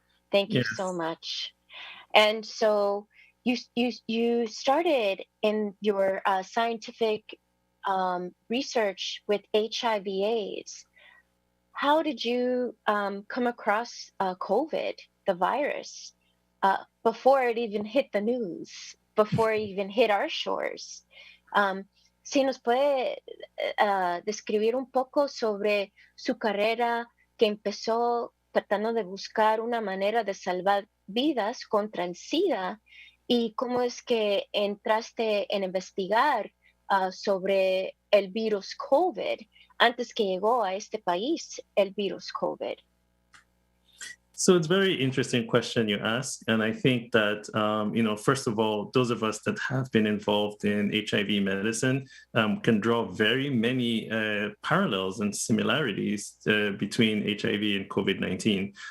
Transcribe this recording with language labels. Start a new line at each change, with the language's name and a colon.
English: Thank you so much. And so you started in your scientific research with HIV/AIDS. How did you come across COVID, the virus, before it even hit the news, before it even hit our shores?
Spanish: Si nos puede describir un poco sobre su carrera que empezó tratando de buscar una manera de salvar vidas contra el SIDA y cómo es que entraste en investigar sobre el virus COVID antes que llegó a este país el virus COVID.
English: So it's a very interesting question you ask. And I think that, first of all, those of us that have been involved in HIV medicine can draw very many parallels and similarities between HIV and COVID-19.